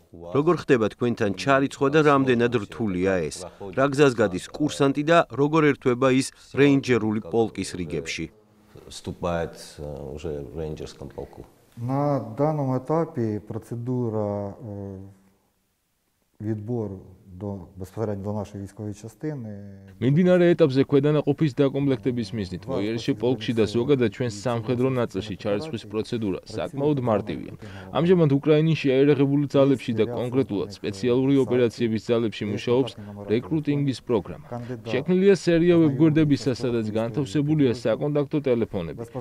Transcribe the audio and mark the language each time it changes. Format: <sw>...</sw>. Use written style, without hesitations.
<ka>როგორ ხდება თქვენთან ჩარიცხვა და რამდენად რთულია ეს? რა გზას გადის კურსანტი და როგორ ერთვება ის რეინჯერული პოლკის რიგებში?</ka> <ru>Вступает уже в рейнджерском полку. На данном этапе процедура</ru> <uk>відбору безпосередньо до нашої військової частини.</uk> <ka>მიმდინარე ეტაპზე ქვედანაყოფის დაკომპლექტების მიზნით მოიერში პოლკში და ზოგადად ჩვენს სამხედრო ნაწილში ჩარიცხვის პროცედურა საკმაოდ მარტივია. ამჟამად უკრაინის შეიარაღებული ძალებში და კონკრეტულად სპეციალური ოპერაციების ძალებში მუშაობს რეკრუტინგის პროგრამა. შექმნილია სერია ვებგვერდებისა, სადაც განთავსებულია საკონტაქტო ტელეფონები.</ka>